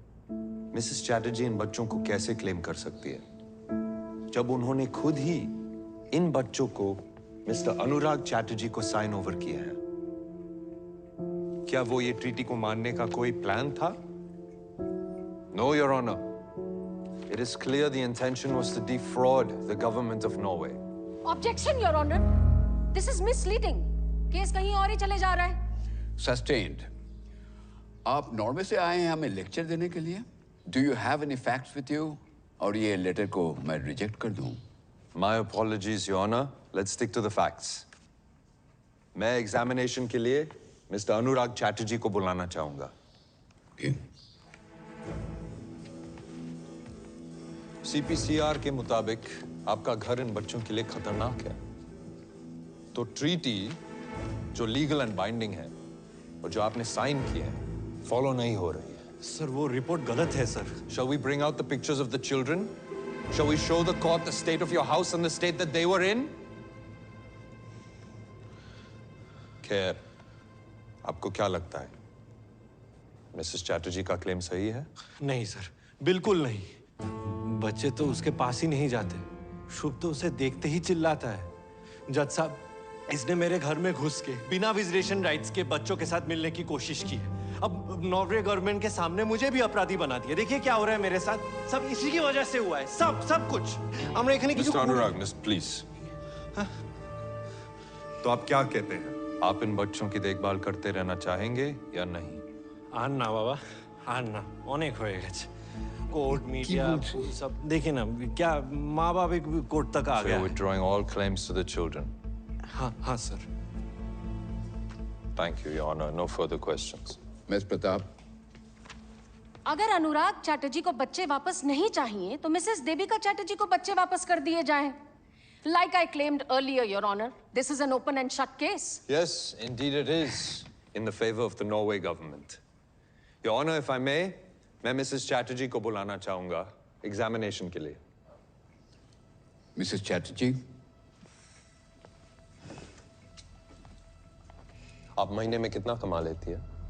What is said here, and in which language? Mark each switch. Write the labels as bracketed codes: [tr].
[hi] Mrs Chatterjee इन बच्चों को कैसे क्लेम कर सकती है जब उन्होंने खुद ही इन बच्चों को मिस्टर अनुराग चैटर्जी को साइन ओवर किया है? क्या वो ये ट्रीटी को मानने का कोई प्लान था? [en] No, your honour. It is clear the intention was to defraud the government of Norway. Objection, Your Honor. This is misleading. [hi] Case कहीं और ही चले जा रहा है। [en] Sustained. [hi] आप नॉर्वे से आए हैं हमें लेक्चर देने के लिए? [en] Do you have any facts with you? [hi] और ये लेटर को मैं रिजेक्ट कर दूं? [en] My apologies, Your Honor. Let's stick to the facts. [hi] मैं एग्जामिनेशन के लिए मिस्टर अनुराग चैटर्जी को बुलाना चाहूंगा। CPCR के मुताबिक आपका घर इन बच्चों के लिए खतरनाक है। तो ट्रीटी जो लीगल एंड बाइंडिंग है और जो आपने साइन किए हैं फॉलो नहीं हो रही है। सर, वो रिपोर्ट गलत है sir. [en] Shall we bring out the pictures of the children? Shall we show the court the state of your house and the state that they were in? [hi] खैर, आपको क्या लगता है? मिसेस चैटर्जी का क्लेम सही है? नहीं सर, बिल्कुल नहीं। बच्चे तो उसके पास ही नहीं जाते। शुभ तो उसे देखते ही चिल्लाता है। जज साहब, इसने मेरे घर में घुस के बिना विजिटेशन राइट्स के बच्चों के साथ मिलने की कोशिश की है। अब नॉर्वे गवर्नमेंट के सामने मुझे भी अपराधी बना दिया। देखिए क्या हो रहा है मेरे साथ। सब इसी की वजह से हुआ है। सब कुछ। [bn] আমরা এখানে কিছু [hi] मिस्टर अनुराग, मिस प्लीज। तो आप क्या कहते हैं? आप इन बच्चों की देखभाल करते रहना चाहेंगे या नहीं? [bn] আর না বাবা, আর না, অনেক হয়ে গেছে। [hi] कोर्ट मीडिया सब देखिए ना, क्या माँ बाप एक कोर्ट तक आ गया है। [en] Withdrawing all claims to the children. [hi] हाँ sir. [en] Thank you, Your Honor. No further questions. [hi] Miss Pratap, अगर अनुराग चैटर्जी को बच्चे वापस नहीं चाहिए तो मिसेस देविका चैटर्जी को बच्चे वापस कर दिए जाएं। [en] Like I claimed earlier, Your Honor, this is an open and shut case. Yes, indeed it is, in the favor of the Norway government. Your Honor, if I may, [hi] मैं मिसेस चैटर्जी को बुलाना चाहूंगा एग्जामिनेशन के लिए। Mrs Chatterjee, आप महीने में कितना कमा लेती है?